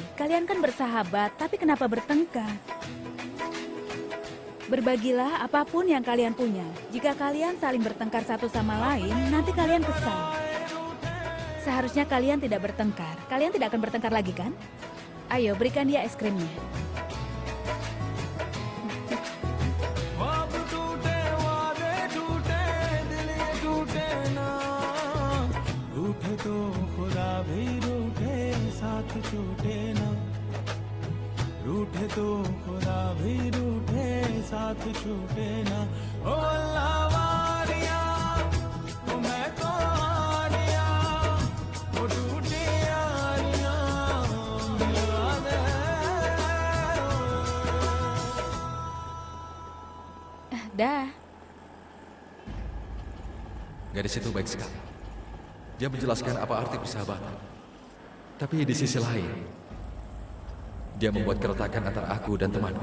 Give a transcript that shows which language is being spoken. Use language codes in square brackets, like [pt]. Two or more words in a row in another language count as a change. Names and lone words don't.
[id] Kalian kan bersahabat, tapi kenapa bertengkar? Berbagilah apapun yang kalian punya. Jika kalian saling bertengkar satu sama lain, nanti kalian kesal. Seharusnya kalian tidak bertengkar. Kalian tidak akan bertengkar lagi, kan? Ayo, berikan dia es krimnya. [hi] रूठे तो खुदा भी रूठे साथ छूटे ना ओ अल्लाह वारिया ओ मैं तो हारिया ओ टूटी यारियां मिलवा दे [id] Dah. Gadis itu baik sekali. Dia menjelaskan apa arti persahabatan. Tapi di sisi lain, dia membuat keretakan antara aku dan temanku.